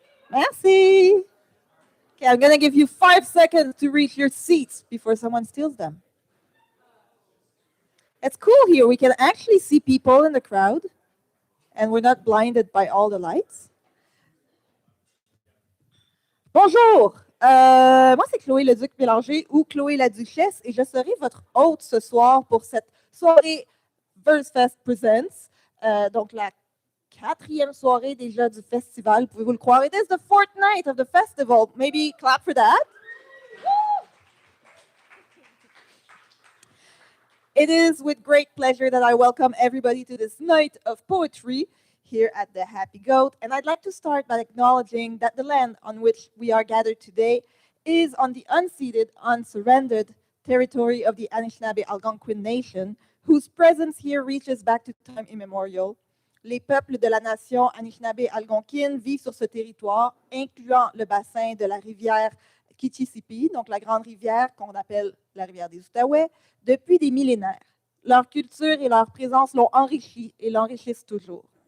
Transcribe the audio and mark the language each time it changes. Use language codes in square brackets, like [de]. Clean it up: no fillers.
[en] Merci! Okay, I'm gonna give you 5 seconds to reach your seats before someone steals them. It's cool here. We can actually see people in the crowd and we're not blinded by all the lights. [fr] Bonjour! Moi, c'est Chloé Leduc Bélanger ou Chloé la Duchesse et je serai votre hôte ce soir pour cette soirée Versefest Presents. Donc, la 4e soirée déjà du festival, pouvez-vous le croire? [en] It is the 4th night of the festival. Maybe clap for that. It is with great pleasure that I welcome everybody to this night of poetry here at the Happy Goat. And I'd like to start by acknowledging that the land on which we are gathered today is on the unceded, unsurrendered territory of the Anishinaabe Algonquin Nation, whose presence here reaches back to time immemorial. [fr] Les peuples de la nation Anishinaabe Algonquine vivent sur ce territoire, incluant le bassin de la rivière Kichisipi, donc la grande rivière qu'on appelle la rivière des Outaouais, depuis des millénaires. Leur culture et leur présence l'ont enrichi et l'enrichissent toujours.